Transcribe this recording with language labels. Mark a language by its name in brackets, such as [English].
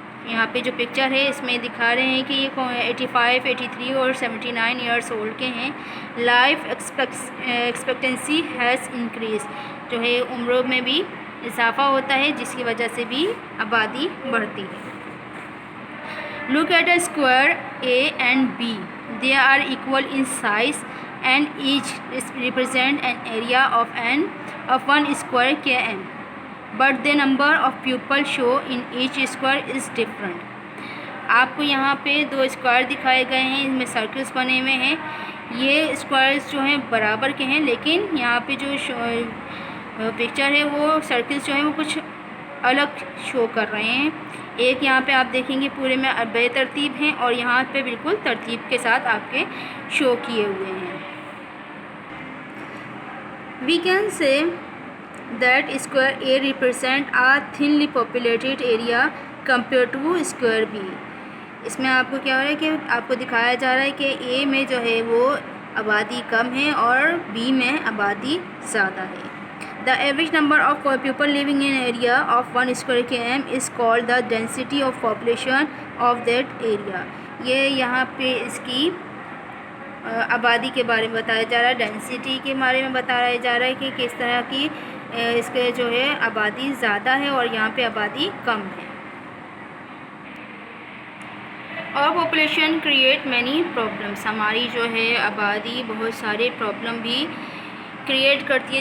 [Urdu] یہاں پہ جو پکچر ہے اس میں دکھا رہے ہیں کہ یہ 85, 83 اور 79 ایئرس اولڈ کے ہیں. [English] Life expectancy has increase. [Urdu] جو ہے عمروں میں بھی اضافہ ہوتا ہے, جس کی وجہ سے بھی آبادی بڑھتی ہے. [English] Look at a square A and B. They are equal in size and each represent an area of an of 1 square km, but the number of pupils shown in each square is different. [Urdu] آپ کو یہاں پہ 2 square دکھائے گئے ہیں، ان میں circles بنے ہوئے ہیں. یہ اسکوائرس جو ہیں برابر کے ہیں، لیکن یہاں پہ جو پکچر ہے وہ سرکلس جو ہیں وہ کچھ الگ شو کر رہے ہیں. ایک یہاں پہ آپ دیکھیں گے پورے میں بے ترتیب ہیں، اور یہاں پہ بالکل ترتیب کے ساتھ آپ کے شو کیے ہوئے ہیں. [English] We can say that square A represent a thinly populated area compared to square B. [Urdu] اس میں آپ کو کیا ہو رہا ہے کہ آپ کو دکھایا جا رہا ہے کہ A میں جو ہے وہ آبادی کم ہے اور B میں آبادی زیادہ ہے. [English] The average number of people living in an area of 1 square km is called the density of population of that area. [Urdu] یہ یہاں پہ اس کی آبادی کے بارے میں بتایا جا رہا ہے، ڈینسٹی کے بارے میں بتایا جا رہا ہے کہ کس طرح کی اس کے جو ہے آبادی زیادہ ہے اور یہاں پہ آبادی کم ہے. اور [English] population create many problems, [Urdu] ہماری جو ہے آبادی بہت سارے پرابلم بھی کریٹ کرتی ہے.